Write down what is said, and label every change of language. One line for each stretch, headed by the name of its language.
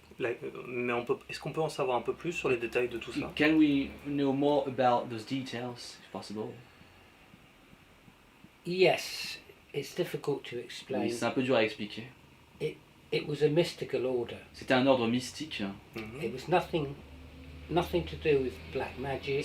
French: Mais est-ce qu'on peut en savoir un peu plus sur les détails de tout ça?
English: Can we know more about those details, if possible? Yes, it's difficult to
French: Oui,
English: explain.
French: c'est un peu dur à expliquer.
English: It was a mystical order.
French: C'était un ordre mystique. Mhm.
English: It was nothing to do with black magic,